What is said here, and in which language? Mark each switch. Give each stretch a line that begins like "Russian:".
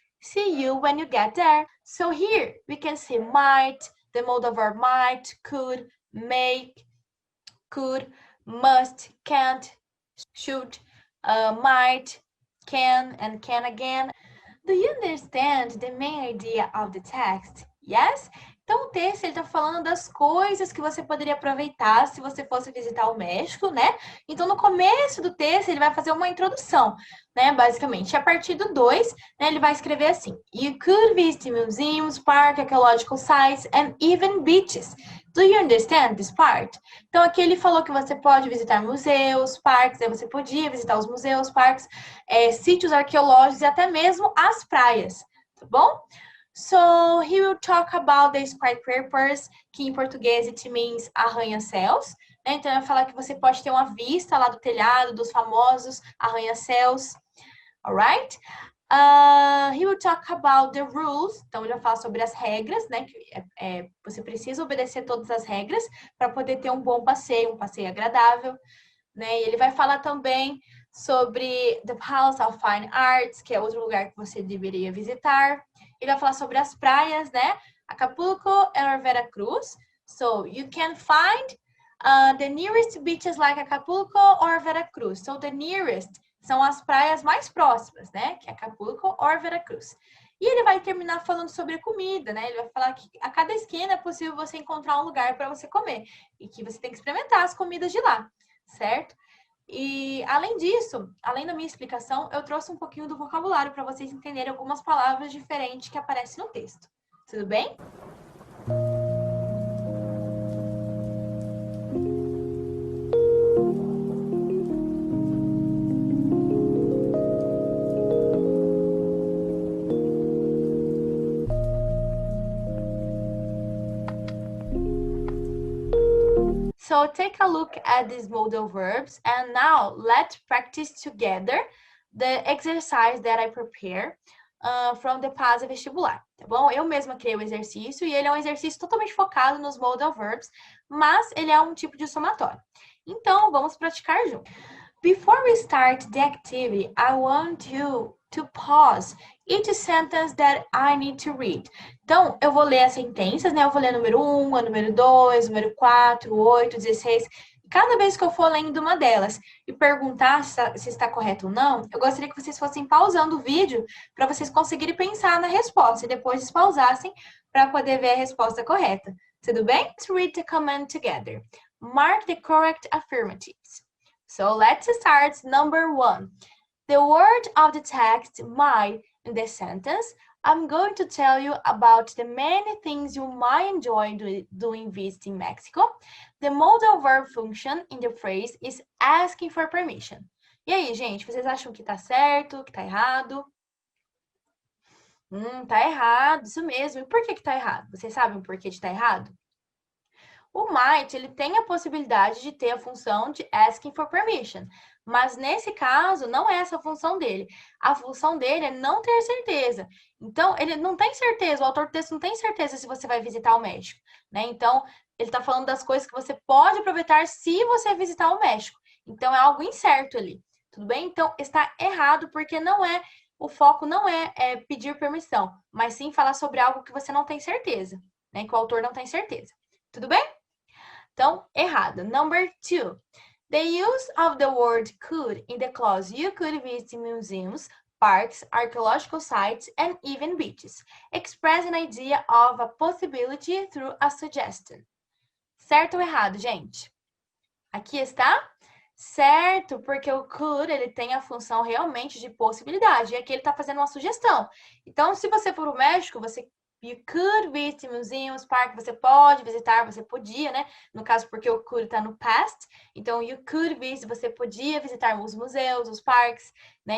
English: See you when you get there. So here we can see might, the modal verb might, could, make, could, must, can't, should, might, can, and can again. Do you understand the main idea of the text? Yes?
Portuguese: Então, o texto ele está falando das coisas que você poderia aproveitar se você fosse visitar o México, né? Então, no começo do texto, ele vai fazer uma introdução, né? Basicamente, a partir do 2, né, ele vai escrever assim:
English: You could visit museums, parks, archaeological sites, and even beaches. Do you understand this part?
Portuguese: Então, aqui ele falou que você pode visitar museus, parques, aí você podia visitar os museus, parques, sítios arqueológicos e até mesmo as praias, tá bom?
English: So, he will talk about the skyscrapers,
Portuguese: que em português
English: it means
Portuguese: arranha-céus, né? Então, ele vai falar que você pode ter uma vista lá do telhado, dos famosos arranha-céus, alright?
English: He will talk about the rules.
Portuguese: Então, ele vai falar sobre as regras, né? Que você precisa obedecer todas as regras para poder ter um bom passeio, um passeio agradável, né? E ele vai falar também sobre the Palace of Fine Arts, que é outro lugar que você deveria visitar. Ele vai falar sobre as praias, né?
English: Acapulco and Vera Cruz. So, you can find the nearest beaches like Acapulco or Vera Cruz. So, the nearest
Portuguese: são as praias mais próximas, né? Que é Acapulco ou Veracruz. E ele vai terminar falando sobre a comida, né? Ele vai falar que a cada esquina é possível você encontrar um lugar para você comer. E que você tem que experimentar as comidas de lá, certo? E além disso, além da minha explicação, eu trouxe um pouquinho do vocabulário para vocês entenderem algumas palavras diferentes que aparecem no texto. Tudo bem?
English: So take a look at these modal verbs, and now let's practice together the exercise that I prepare from the PASA Vestibular,
Portuguese: tá bom? Eu mesma criei o exercício e ele é um exercício totalmente focado nos modal verbs, mas ele é um tipo de somatório. Então, vamos praticar junto.
English: Before we start the activity, I want you to pause each sentence that I need to read.
Portuguese: Então, eu vou ler as sentenças, né? Eu vou ler número 1, a número 2, número 4, 8, 16. Cada vez que eu for lendo uma delas e perguntar se está correto ou não, eu gostaria que vocês fossem pausando o vídeo para vocês conseguirem pensar na resposta e depois pausassem para poder ver a resposta correta. Tudo bem?
English: Let's read the command together. Mark the correct affirmatives. So let's start number 1. The word of the text might in the sentence. I'm going to tell you about the many things you might enjoy doing visiting Mexico. The modal verb function in the phrase is asking for permission.
Portuguese: E aí, gente, vocês acham que tá certo, que tá errado? Tá errado, isso mesmo. E por que tá errado? Vocês sabem o porquê de tá errado? O might, ele tem a possibilidade de ter a função de
English: asking for permission,
Portuguese: mas nesse caso não é essa a função dele. A função dele é não ter certeza. Então, ele não tem certeza, o autor do texto não tem certeza se você vai visitar o México, né? Então, ele está falando das coisas que você pode aproveitar se você visitar o México. Então, é algo incerto ali, tudo bem? Então, está errado porque o foco não é pedir permissão, mas sim falar sobre algo que você não tem certeza, né? Que o autor não tem certeza. Tudo bem? Então, errado.
English: Number 2. The use of the word could in the clause you could visit museums, parks, archaeological sites, and even beaches. Express an idea of a possibility through a suggestion.
Portuguese: Certo ou errado, gente? Aqui está certo, porque o could, ele tem a função realmente de possibilidade. E aqui ele está fazendo uma sugestão. Então, se você for ao México,
English: you could visit museums,
Portuguese: parques, você pode visitar, você podia, né? No caso, porque o could está no past. Então,
English: you could visit,
Portuguese: você podia visitar os museus, os parques, né?